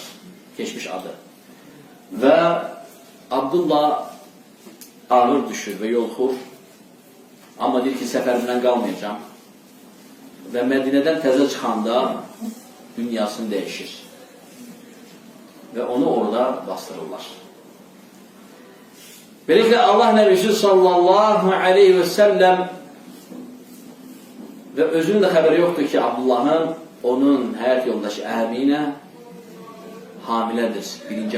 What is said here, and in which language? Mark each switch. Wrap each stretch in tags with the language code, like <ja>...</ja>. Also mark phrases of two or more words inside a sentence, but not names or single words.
<az>Keçmiş adı. Və Abdullah ağır düşür və yoluxur. Amma deyir ki, səfərimdən qalmayacağam. Və Mədinədən təzə çıxanda dünyasını dəyişir.</az> <tr>ve onu orada bastırırlar. Böylelikle Allah Nebisi</tr> <ar>صلى الله عليه وسلم</ar> <tr>ve özünün de haberi yoktu ki Abdullah'ın onun hayat yoldaşı Amine hamiledir 1.</tr>